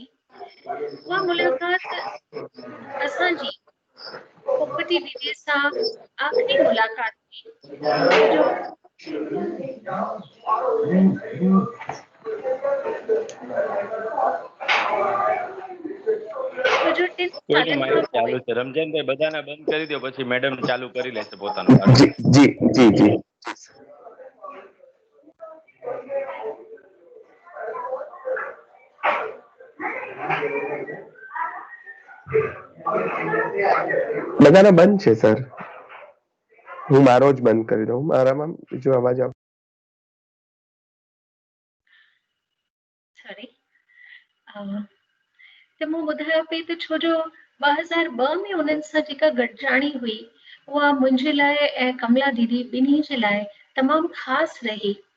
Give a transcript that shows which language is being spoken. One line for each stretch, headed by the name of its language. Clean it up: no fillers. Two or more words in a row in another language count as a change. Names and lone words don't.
Sindhi: उहा मुलाक़ात असांजी पोपटी दीदीअ सां आख़िरी मुलाक़ात थी, छो जो टिन
Gujarati: કોઈનો
Sindhi: सालनि
Gujarati: માઇક
Sindhi: खां पोइ
Gujarati: ચાલુ છે રમજાનભાઈ, બધાને બંધ કરી દો પછી મેડમ ચાલુ કરી લેશે પોતાનો પાઠ। जी जी जी जी બધાના બંધ છે સર, હું મારો જ બંધ કરી દઉં, મારામાં બીજો અવાજ આવે।
Sindhi: सॉरी त मूं ॿुधायो पई त छो जो 2002 में उन्हनि सां जेका गॾिजाणी हुई उहा मुंहिंजे लाइ ऐं कमला दीदी ॿिन्ही जे लाइ तमामु ख़ासि रही,